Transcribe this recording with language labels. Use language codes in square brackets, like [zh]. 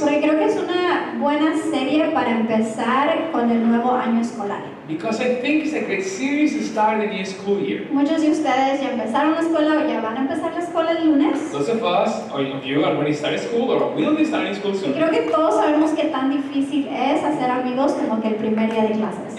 [es] porque creo que es una buena serie para empezar con el nuevo año escolar. [en] because I think it's a great series to start the new school year. [es] Muchos de ustedes ya empezaron la escuela o ya van a empezar la escuela el lunes. [en] Those of us, or of you, already started school or will be starting school [es] Y [en] soon. [es] creo que todos sabemos qué tan difícil es hacer amigos como que el primer día de clases.